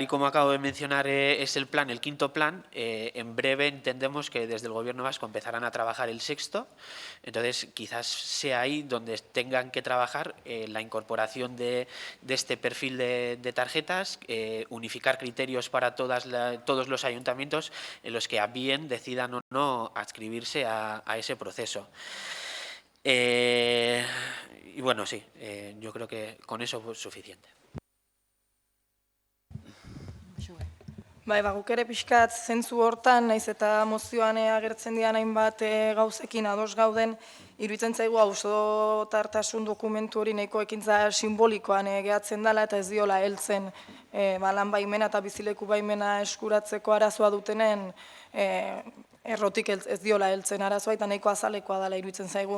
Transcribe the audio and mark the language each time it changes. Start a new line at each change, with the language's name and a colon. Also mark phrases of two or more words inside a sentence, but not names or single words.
Spanish: como acabo de mencionar es el plan, el quinto plan, en breve entendemos que desde el Gobierno vasco empezarán a trabajar el sexto, entonces quizás sea ahí donde tengan que trabajar la incorporación de este perfil de tarjetas, unificar criterios para todos los ayuntamientos en los que a bien decidan o no adscribirse a ese proceso. Y bueno, sí, yo creo que con eso es suficiente.
Basque: Bai, guk ere pixkat zentzu hortan, naiz eta mozioan agertzen dian hainbat gauzekin ados gauden, iruditzen zaigu auzotartasun dokumentu hori nahiko ekintza simbolikoan gehatzen dela eta ez diola heltzen lan baimena eta bizileku baimena eskuratzeko arazoa dutenen errotik ez diola heltzen arazoa eta nahiko azalekoa dela iruditzen zaigu.